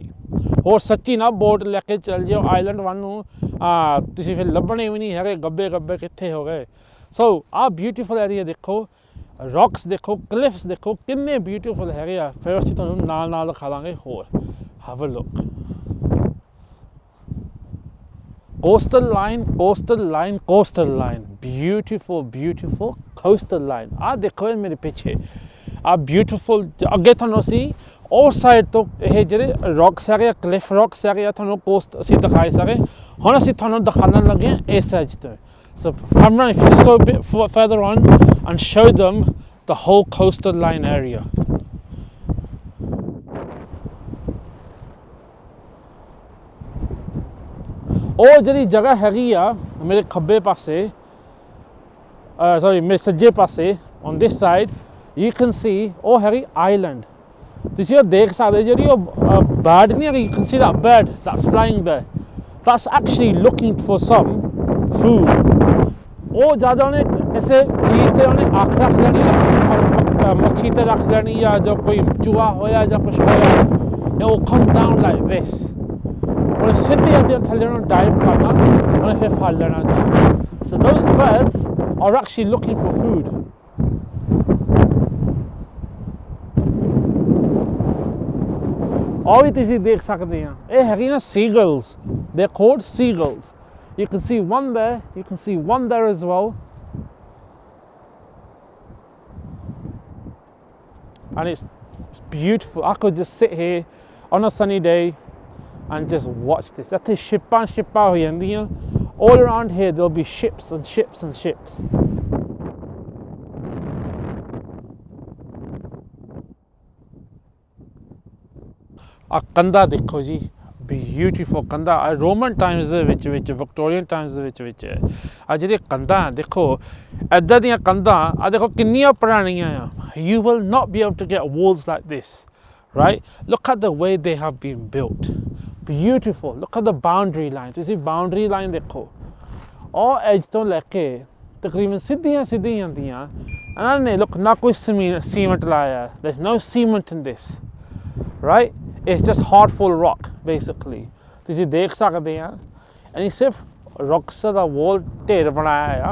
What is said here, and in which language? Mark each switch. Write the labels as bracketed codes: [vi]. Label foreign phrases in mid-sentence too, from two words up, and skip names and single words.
[pa] ਹੋਰ ਸੱਚੀ ਨਾ ਬੋਟ ਲੈ ਕੇ ਚੱਲ ਜਾਓ ਆਈਲੈਂਡ 1 ਨੂੰ, ਤੁਸੀਂ ਫਿਰ ਲੱਭਣੇ ਵੀ ਨਹੀਂ ਹੈਗੇ, ਗੱਬੇ ਕਿੱਥੇ ਹੋ ਗਏ। ਸੋ ਆਹ [en] beautiful area [pa] ਦੇਖੋ, ਰੌਕਸ ਦੇਖੋ, ਕਲਿਫਸ ਦੇਖੋ ਕਿੰਨੇ ਬਿਊਟੀਫੁਲ ਹੈਗੇ ਆ। ਫਿਰ ਅਸੀਂ ਤੁਹਾਨੂੰ ਨਾਲ ਦਿਖਾ ਦਾਂਗੇ ਹੋਰ। [en] have a look. coastal line, coastal line, coastal line, beautiful, beautiful coastal line. [pa] ਆ ਦੇਖੋ ਮੇਰੇ ਪਿੱਛੇ ਆ beautiful ਅੱਗੇ ਤੁਹਾਨੂੰ ਅਸੀਂ ਉਸ ਸਾਈਡ ਤੋਂ ਇਹ ਜਿਹੜੇ ਰੌਕਸ ਹੈਗੇ [en] cliff rocks [pa] ਹੈਗੇ ਤੁਹਾਨੂੰ ਕੋਸਟ ਅਸੀਂ ਦਿਖਾਈ ਸਾਰੇ ਹੁਣ ਅਸੀਂ ਤੁਹਾਨੂੰ ਦਿਖਾਉਣ ਲੱਗੇ ਹਾਂ ਇਸ ਸਾਈਡ ਤੋਂ [en] so Kamran, if you just go a bit further on and show them the whole coastal line area. [pa] ਉਹ ਜਿਹੜੀ ਜਗ੍ਹਾ ਹੈਗੀ ਆ ਮੇਰੇ ਖੱਬੇ ਪਾਸੇ sorry ਮੇਰੇ ਸੱਜੇ ਪਾਸੇ [en] on this side you can see [pa] ਉਹ ਹੈਗੀ island. ਤੁਸੀਂ ਉਹ ਦੇਖ ਸਕਦੇ ਜਿਹੜੀ ਉਹ bird ਨਹੀਂ ਹੈਗੀ, [en] you can see that bird that's flying there, that's actually looking for some food. [pa] ਉਹ ਜ਼ਿਆਦਾ ਉਹਨੇ ਕਿਸੇ ਚੀਜ਼ ਤੇ ਉਹਨੇ ਅੱਖ ਰੱਖ ਲੈਣੀ ਮੱਛੀ ਤੇ ਰੱਖ ਲੈਣੀ ਜਾਂ ਜੋ ਕੋਈ ਚੂਹਾ ਹੋਇਆ ਜਾਂ ਕੁਛ ਹੋਇਆ [en] it will come down like this. [pa] ਉਹਨੇ ਸਿੱਧੇ ਅੱਗੇ ਥੱਲੇ ਨੂੰ ਡਾਈਵ ਕਰਨਾ ਉਹਨੇ ਫਿਰ ਫੜ ਲੈਣਾ ਜੀ. [en] So those birds are actually looking for food. [pa] ਉਹ ਵੀ ਤੁਸੀਂ ਦੇਖ ਸਕਦੇ ਆ ਇਹ ਹੈਗੀਆਂ seagulls. [en] They're called seagulls. You can see one there, you can see one there as well. And it's beautiful. I could just sit here on a sunny day and just watch this. That's ships. All around here there'll be ships and ships and ships. [pa] ਆ ਕੰਧਾ ਦੇਖੋ ਜੀ ਬਿਊਟੀਫੁਲ ਕੰਧਾ [en] Roman times [pa] ਦੇ ਵਿੱਚ [en] Victorian times [pa] ਦੇ ਵਿੱਚ ਆ ਜਿਹੜੇ ਕੰਧਾਂ ਦੇਖੋ ਇੱਦਾਂ ਦੀਆਂ ਕੰਧਾਂ ਆ ਦੇਖੋ ਕਿੰਨੀਆਂ ਪੁਰਾਣੀਆਂ ਆ [en] you will not be able to get walls like this, right? Look at the way they have been built. Beautiful. Look at the boundary lines. [pa] ਤੁਸੀਂ [en] boundary line [pa] ਦੇਖੋ ਉਹ ਐਜ ਤੋਂ ਲੈ ਕੇ ਤਕਰੀਬਨ ਸਿੱਧੀਆਂ ਦੀਆਂ ਇਹਨਾਂ ਨੇ look ਨਾ ਕੋਈ ਸੀਮੈਂਟ ਲਾਇਆ. [en] There's no cement in this, right? It's just hard full rock basically. [pa] ਤੁਸੀਂ ਦੇਖ ਸਕਦੇ ਆ and ਇਹ ਸਿਰਫ rocks ਦਾ wall ਢੇਰ ਬਣਾਇਆ ਆ.